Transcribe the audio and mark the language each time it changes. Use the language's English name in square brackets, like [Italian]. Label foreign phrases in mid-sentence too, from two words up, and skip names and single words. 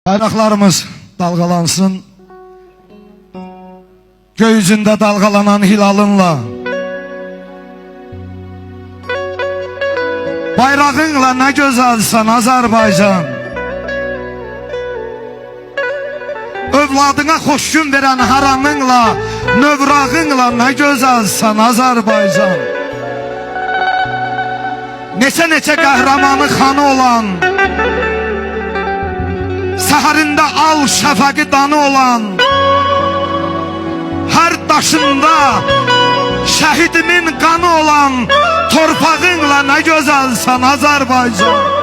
[Turkish] Bayraklarımız dalgalansın, göğsünde dalgalanan hilalınla, bayrağınla ne güzelsen Azerbaycan, övladına hoş gün veren haramınla, növrağınla ne güzelsen Azerbaycan. [Azerbaijani] Neçə qəhrəmanı xanı olan, səhərində al şəfəqi danı olan, hər daşında şəhidimin qanı olan torpağınla nə gözəlsən Azərbaycan.